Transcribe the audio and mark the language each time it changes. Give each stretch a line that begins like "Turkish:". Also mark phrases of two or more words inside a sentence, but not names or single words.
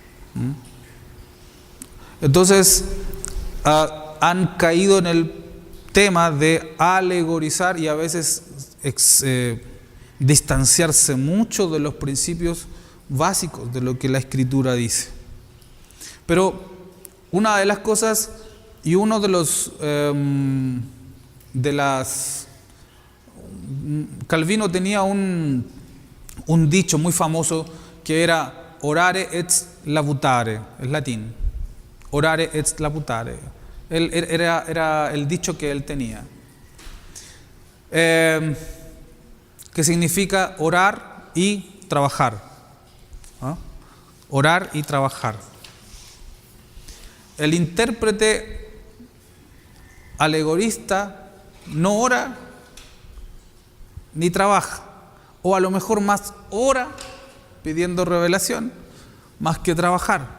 Spanish: Entonces han caído en el tema de alegorizar y a veces distanciarse mucho de los principios básicos de lo que la Escritura dice. Pero una de las cosas y uno de los Calvino tenía un dicho muy famoso que era
Latin: orare et labutare,
Spanish: es latín,
Latin: orare et labutare.
Spanish: Era el dicho que él tenía, que significa orar y trabajar. ¿Ah? Orar y trabajar. El intérprete alegorista no ora ni trabaja, o a lo mejor más ora pidiendo revelación más que trabajar.